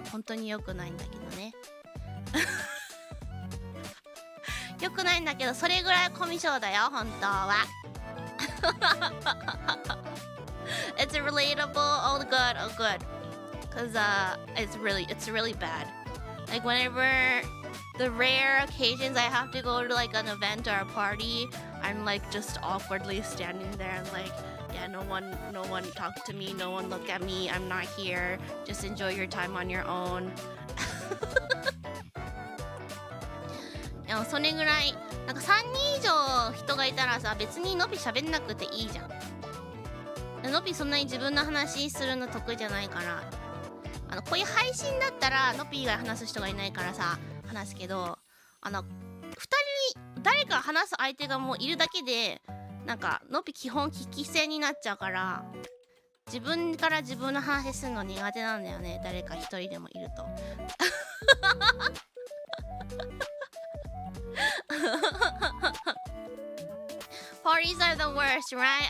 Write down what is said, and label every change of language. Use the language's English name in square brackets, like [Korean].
[Japanese] 本当に良くないんだけどね良くないんだけど、それぐらいコミュ障だよ本当は [English] It's relatable. Oh good. Cause it's really bad. Like whenever the rare occasions I have to go to like an event or a party, I'm like just awkwardly standing there and like, yeah, no one talk to me, no one look at me, I'm not here. Just enjoy your time on your own. [Japanese] でもそれぐらいなんか3人以上人がいたらさ、別にのび喋んなくていいじゃん。のびそんなに自分の話するの得意じゃないから、こういう配信だったらのび以外話す人がいないからさ話すけど、2人誰か話す相手がもういるだけでなんかのび基本聞き性になっちゃうから、自分から自分の話するの苦手なんだよね、誰か一人でもいると [English] Parties are the worst, right?